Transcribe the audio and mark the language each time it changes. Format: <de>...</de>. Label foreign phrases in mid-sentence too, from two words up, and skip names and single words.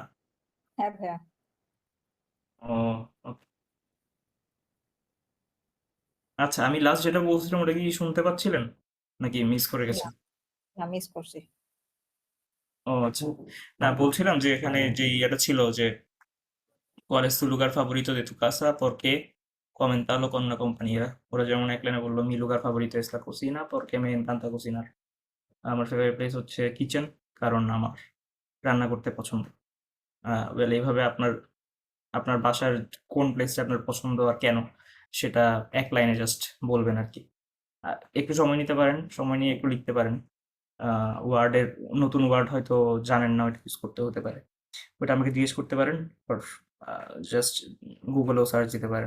<bn>হ্যাঁ ভাইয়া। ও, ওকে। আচ্ছা, আমি লাস্ট যেটা বলছিলাম ওটা কি শুনতে পাচ্ছিলেন নাকি মিস করে না, গেছেন? না, মিস করছি। ও আচ্ছা, না বলছিলাম যে এখানে যে ইয়েটা ছিল যে</bn> <es>¿cuál es tu lugar favorito de tu casa? ¿Por qué? Comentarlo con una compañera.</es> <bn>ওরা যেমন এক লাইনে বললো,</bn> <es>mi lugar favorito es la cocina porque me encanta cocinar.</es> <bn>আমার</bn> <en>favorite place</en> <bn>হচ্ছে কিচেন, কারণ আমার রান্না করতে পছন্দ। ওয়েল, এইভাবে আপনার আপনার বাসার কোন প্লেসটা আপনার পছন্দ আর কেন সেটা এক লাইনে জাস্ট বলবেন আর কি। একটু সময় নিতে পারেন, সময় নিয়ে একটু লিখতে পারেন। ওয়ার্ডের নতুন ওয়ার্ড হয়তো জানেন না, ওইটা ইউজ করতে হতে পারে, ওটা আমাকে জিজ্ঞেস করতে পারেন, আর জাস্ট গুগলেও সার্চ দিতে পারেন।</bn>